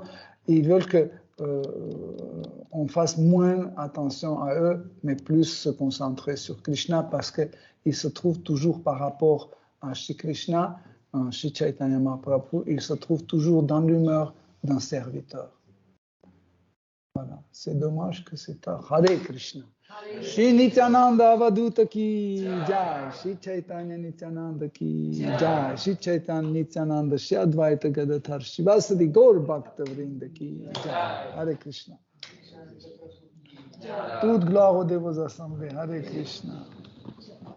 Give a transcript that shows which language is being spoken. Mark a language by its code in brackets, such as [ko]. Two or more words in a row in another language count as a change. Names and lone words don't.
[fr] Ils veulent que on fasse moins attention à eux, mais plus se concentrer sur Krishna, parce qu'ils se trouvent toujours par rapport à Shri Krishna, Shri Chaitanya Mahaprabhu, ils se trouvent toujours dans l'humeur d'un serviteur. Voilà, c'est dommage que c'est tard. [sa] Hare Krishna. Shri Nityananda Avaduta ki jai, Shri Chaitanya Nityananda ki jai, Shri Chaitanya Nityananda, Shri Advaita Gadadhar, Shivasadi Gaur Bhakta Vrinda ki jai. Hare Krishna. [fr] Toute gloire aux dévots assemblés. [sa] Hare Krishna.